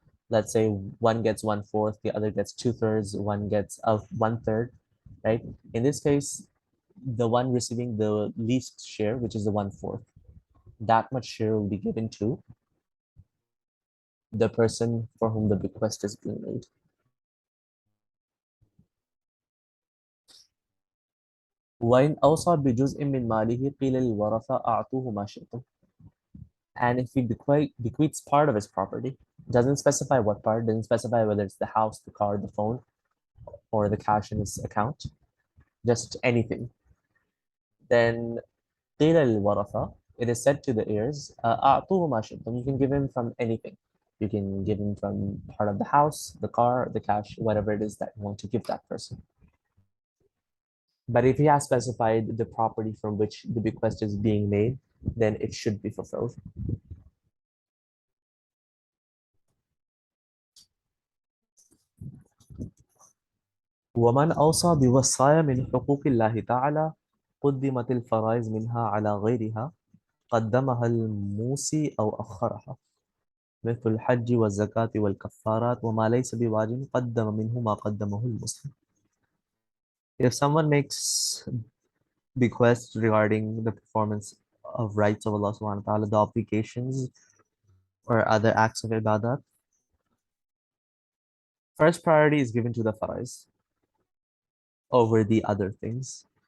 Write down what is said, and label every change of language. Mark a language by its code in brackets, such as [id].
[en] Let's say one gets 1/4, the other gets 2/3, one gets 1/3, right? In this case, the one receiving the least share, which is the 1/4, that much share will be given to the person for whom the bequest is being made. [ar] وإن أوصى بجزء من ماله قيل للورثة أعطوه ما شئتم. [en] And if he bequeaths part of his property, doesn't specify what part, doesn't specify whether it's the house, the car, the phone, or the cash in his account, just anything, then [ar] قيل للورثة, [en] it is said to the heirs, [ar] أعطوه ما شئتم. [en] You can give him from anything. You can give him from part of the house, the car, the cash, whatever it is that you want to give that person. But if he has specified the property from which the bequest is being made, then it should be fulfilled. [ar] ومن أوصى بوصايا من حقوق الله تعالى قدمت الفرائض منها على غيرها قدمها الموصي أو أخرها مثل الحج والزكاة والكفارات وما ليس بواجب قدم منه ما قدمه المسلم. [en] If someone makes bequests regarding the performance of rights of Allah subhanahu wa ta'ala, the obligations or other acts of ibadat, first priority is given to the farais over the other things.